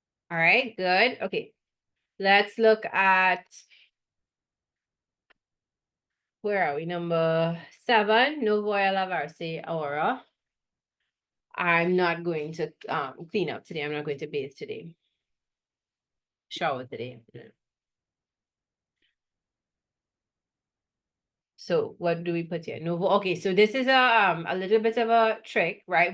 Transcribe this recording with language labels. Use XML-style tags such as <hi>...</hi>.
<en>All right, good. Okay, let's look at, where are we? Number 7,</en> <es>no voy a lavarse ahora.</es> <en>I'm not going to clean up today. I'm not going to bathe today. Shower today. So what do we put here? No, okay, so this is a little bit of a trick, right?</en>